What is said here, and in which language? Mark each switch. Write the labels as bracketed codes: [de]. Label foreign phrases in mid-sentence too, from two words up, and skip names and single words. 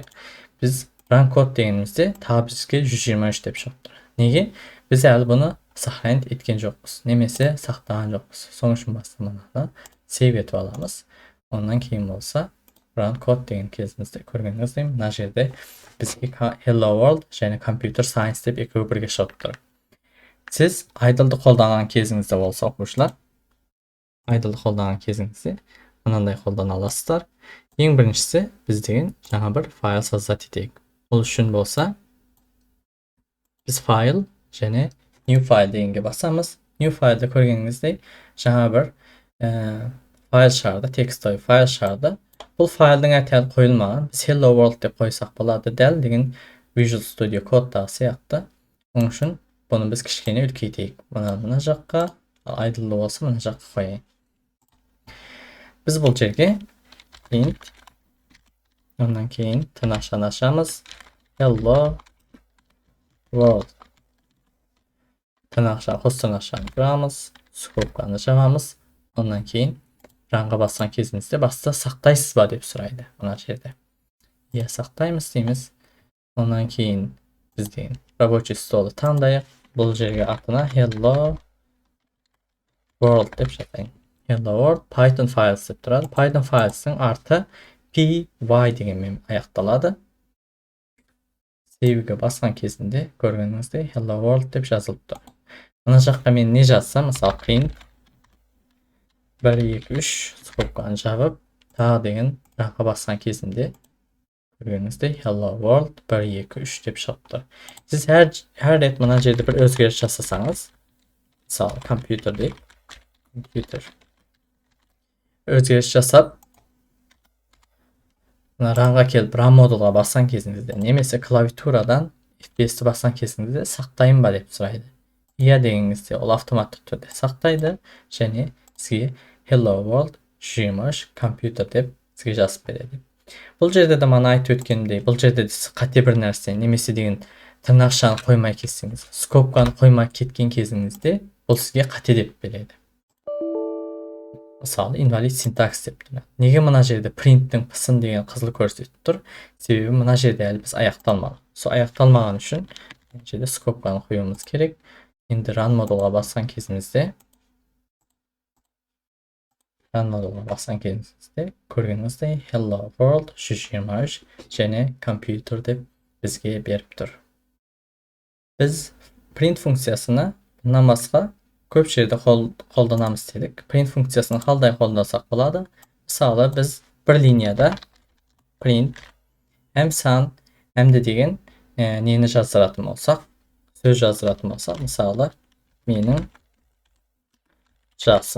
[kk] Біз [en] run code [kk] дегенімізде тағы бізге 123 деп шығып тұр. Неге? Біз әлі бұны сохранить еткен жоқпыз. Немесе сақтаған жоқпыз. Соның үшін баста мынаны save етіп аламыз. Ондан кейін болса [en] run code [kk] деген кезімізде көргеніңіздей мына жерде бізге [en] hello world [kk] және [en] computer science [kk] деп екеуі бірге шығып тұр. Сіз idle'ды қолданған кезіңізде болса оқушылар, idle'ды қолданған кезіңізде мынандай қолдана аласыздар. Ең біріншісі біз деген жаңа бір файл создать етейік. Ол үшін болса біз файл және [en] new file [kk] дегенге басамыз. [en] New file'da [kk] көргеніңіздей жаңа бір файл шығарды, [ru] текстовый файл [kk] шығарды. Бұл файлдың аты әлі қойылмаған. Біз [en] hello world [kk] деп қойсақ болады. Дәл деген Visual Studio кодтағы сияқты. Оның үшін бұны біз кішкене үлкейтейік. Мына жаққа, idle болса мына жаққа қояйын. Біз бұл жерге print, ондан кейін тырнақшаны ашамыз. [en] Hello world. [kk] Тырнақша, қос тырнақшаны бұрамыз, скобканы жабамыз. Ондан кейін runға басқан кезімізде баста сақтайсыз ба деп сұрайды мына жерде. Иә, сақтаймыз дейміз. Ондан кейін біз деген [ru] рабочий столды [kk] таңдайық. Бұл жерге атына [en] hello world [kk] деп жазайын. [en] Hello world Python files [kk] деп тұрады. [en] Python files'ың [kk] арты py дегенмен аяқталады. Save'ге басқан кезінде көргеніңіздей [en] hello world [kk] деп жазылып тұр. Мына жаққа мен не жазсам, мысалы print 1, 2, 3 скобканы жабып, тағы деген runға басқан кезінде көргеніңіздей [en] hello world [kk] 1, 2, 3 деп шығып тұр. Сіз әр рет мына жерде бір өзгеріс жасасаңыз, мысалы компьютер дейік, компьютер өзгеріс жасап, runға келіп run модулға басқан кезіңізде, немесе клавиатурадан F5-ті басқан кезіңізде сақтайын ба деп сұрайды. Иә дегеніңізде ол автоматты түрде сақтайды және сізге [en] hello world [kk] 123 компьютер деп сізге жазып береді. Бұл жерде де мана айтып өткенімдей, бұл жерде де қате бір нәрсе, немесе деген тырнақшаны қоймай кетсеңіз, скобканы қоймай кеткен кезіңізде, бұл сізге қате деп береді. Мысалы, [en] invalid syntax [kk] деп тұр. Неге мына жерде print'тің пысын деген қызыл көрсетіп тұр? Себебі мына жерде әлі біз аяқталмаған. Сол аяқталмаған үшін жерде скобканы қоюымыз керек. Енді run модулға басқан кезімізде көргеніңіздей [en] hello world [kk] 123 және computer деп бізге беріп тұр. Біз print функциясына бұнан басқа көп жерде қолданамыз дедік. Print функциясын қалай қолдансақ болады? Мысалы, біз бір линияда print әм сан, әмді деген нені жаздыратын болсақ, сөз жаздыратын болсақ, мысалы, менің жасым.